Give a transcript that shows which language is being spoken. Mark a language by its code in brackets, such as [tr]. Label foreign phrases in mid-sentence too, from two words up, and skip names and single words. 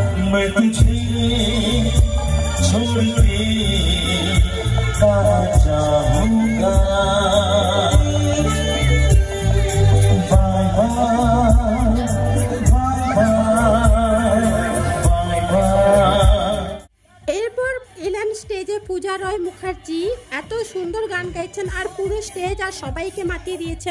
[hi] मैं तुझे छोड़ के कहाँ जाऊंगा। बाय बाय। [bn] এরপর এলেন স্টেজে পূজা রয় মুখার্জি। এত সুন্দর গান গাইছেন আর পুরো স্টেজ আর সবাইকে মাতিয়ে দিয়েছেন।